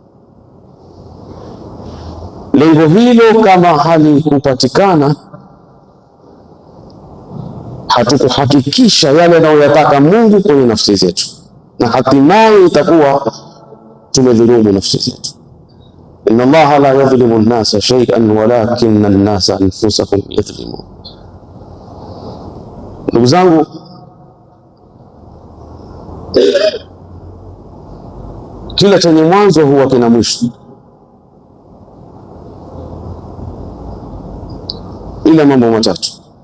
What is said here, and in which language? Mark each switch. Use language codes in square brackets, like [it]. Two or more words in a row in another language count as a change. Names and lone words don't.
[sw] Lengo hilo kama halikupatikana, hatukuhakikisha yale anayoyataka Mungu kwenye nafsi zetu, na hatimaye itakuwa tumedhulumu nafsi zetu. [ar] إن الله لا يظلم الناس شيئا ولكن الناس أنفسهم يظلمون. [sw] Ndugu zangu, kila chenye mwanzo huwa kina mwisho, ila mambo matatu.